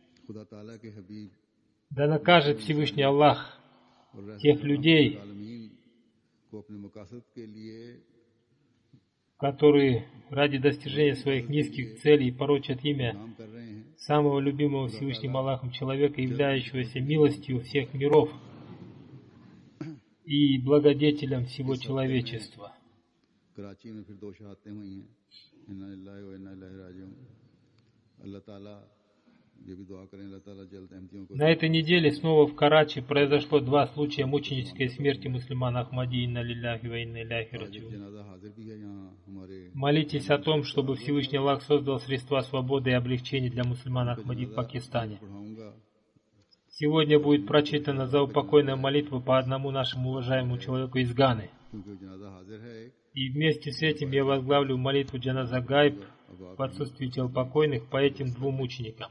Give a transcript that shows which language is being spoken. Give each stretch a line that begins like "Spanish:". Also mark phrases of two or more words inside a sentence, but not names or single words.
Russian: Да накажет Всевышний Аллах тех людей, которые ради достижения своих низких целей порочат имя самого любимого Всевышним Аллахом человека, являющегося милостью всех миров и благодетелем всего человечества. На этой неделе снова в Карачи произошло 2 случая мученической смерти мусульмана Ахмади.
Arabic: إنا لله وإنا إليه راجعون.
Russian: Молитесь о том, чтобы Всевышний Аллах создал средства свободы и облегчения для мусульман Ахмади в Пакистане. Сегодня будет прочитана заупокойная молитва по одному нашему уважаемому человеку из Ганы. И вместе с этим я возглавлю молитву
Arabic: جنازة غائب
Russian: в отсутствии тел покойных по этим 2 мученикам.